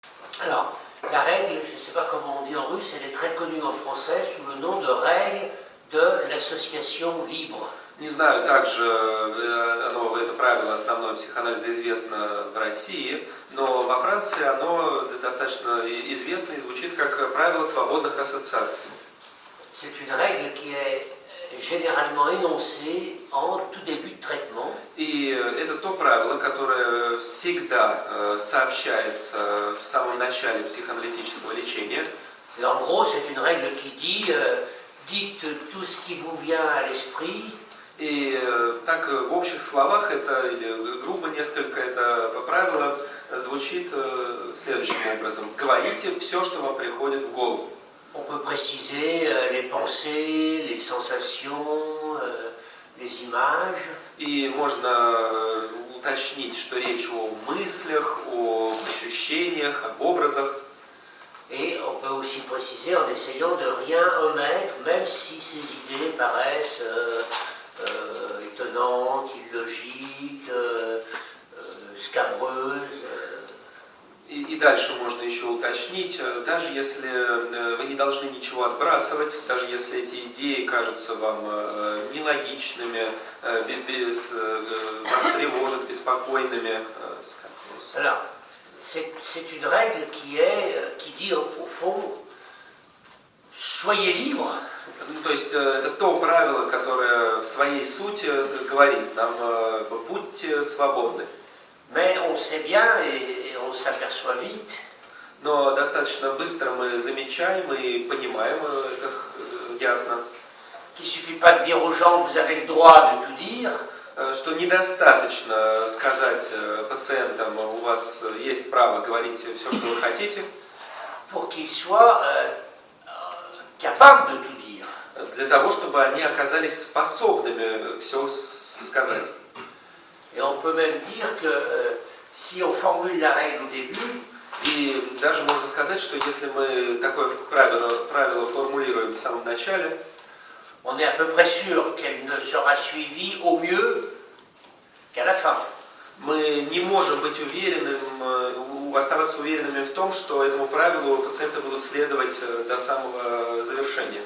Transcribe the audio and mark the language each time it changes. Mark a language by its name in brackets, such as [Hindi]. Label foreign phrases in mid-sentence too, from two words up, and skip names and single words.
[French] Alors, la règle, je ne sais pas comment on dit en russe, elle est très connue en français sous le nom de règle de l'association libre. [Russian] Не знаю, также это правило основное психоанализа известно в России, но во Франции оно достаточно известно и звучит как правило свободных ассоциаций. [French] C'est une règle qui est généralement énoncée en tout début de traitement. [Russian] И это то правило, которое всегда сообщается в самом начале психоаналитического лечения. [French] Et en gros, c'est une règle qui dit dites tout ce qui vous vient à l'esprit. [Russian] И так в общих словах это, или грубо несколько, это правило звучит следующим образом. Говорите все, что вам приходит в голову. [French] On peut préciser les pensées, les sensations, les images. [Russian] И можно уточнить, что речь о мыслях, о ощущениях, об образах. [French] Et on peut aussi préciser en essayant de rien omettre, même si ces idées paraissent étonnantes, illogiques, scabreuses. [Russian] И дальше можно еще уточнить, даже если вы не должны ничего отбрасывать, даже если эти идеи кажутся вам нелогичными, вас тревожат, беспокойными. [French] Alors, c'est une règle qui dit au fond, soyez libre. [Russian] То есть это то правило, которое в своей сути говорит нам, будьте свободны. [French] Mais on sait bien et on s'aperçoit vite. [Russian] Но достаточно быстро мы замечаем и понимаем это ясно. [French] Qu'il ne suffit pas de dire aux gens vous avez le droit de tout dire. [Russian] Что недостаточно сказать пациентам, у вас есть право говорить все, что вы хотите. [French] Pour qu'ils soient capables de tout dire. [Russian] Для того, чтобы они оказались способными все сказать. [French] Et on peut même dire que si on formule la règle au début, [Russian] и даже можно сказать, что если мы такое правило формулируем в самом начале, [French] on est à peu près sûr qu'elle ne sera suivie au mieux qu'à la fin. [Russian] Мы не можем быть уверенным, оставаться уверенными в том, что этому правилу пациенты будут следовать до самого завершения.